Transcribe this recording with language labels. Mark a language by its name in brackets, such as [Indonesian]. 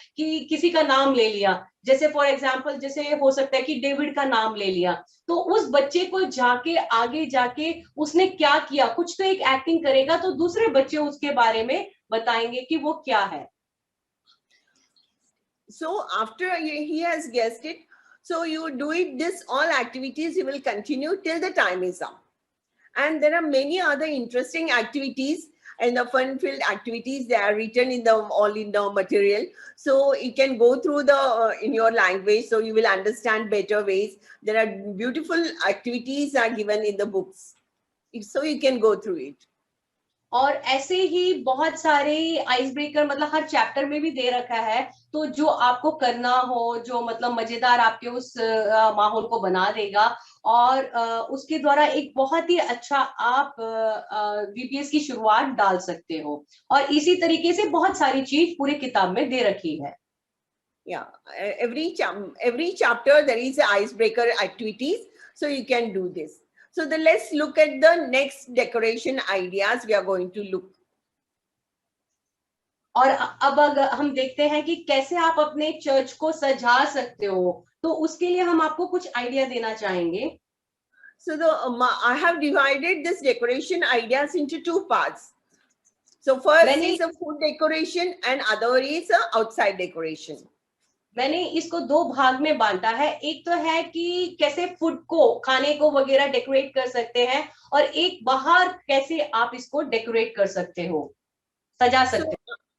[Hindi] कि किसी का नाम ले लिया, जैसे [English] for example [Hindi] जैसे हो सकता है कि डेविड का नाम ले लिया, तो उस बच्चे को जाके आगे जाके उसने क्या किया, कुछ तो एक एक्टिंग करेगा, तो दूसरे बच्चे उसके बारे में बताएंगे कि वो क्या है। [English] So after he has guessed it, So you do it, this all activities you will continue till the time is up. And there are many other interesting activities and the fun-filled activities. They are written in the all in the material, so you can go through the in your language, so you will understand better ways. There are beautiful activities are given in the books, so you can go through it. [Hindi] और ऐसे ही बहुत सारे ice breaker मतलब हर chapter में भी दे रखा है, तो जो आपको करना हो, जो मतलब मजेदार आपके उस माहौल को बना देगा, और उसके द्वारा एक बहुत ही अच्छा आप वीपीएस की शुरुआत डाल सकते हो। और इसी तरीके से बहुत सारी चीज पूरे किताब में दे रखी है। [English] Yeah, every chapter there is a icebreaker activities, so you can do this. So let's look at the next decoration ideas we are going to look. [Hindi] और अब अगर हम देखते हैं कि कैसे आप अपने चर्च को सजा सकते हो, तो उसके लिए हम आपको कुछ आइडिया देना चाहेंगे। [English] So I have divided this decoration ideas into two parts. So first is a food decoration and other is a outside decoration. [Hindi] मैंने इसको दो भाग में बांटा है। एक तो है कि कैसे फूड को, खाने को वगैरह डेकोरेट कर सकते हैं, और एक बाहर कैसे आप इसको डेकोरेट कर सकते हो, सजा सकते हो।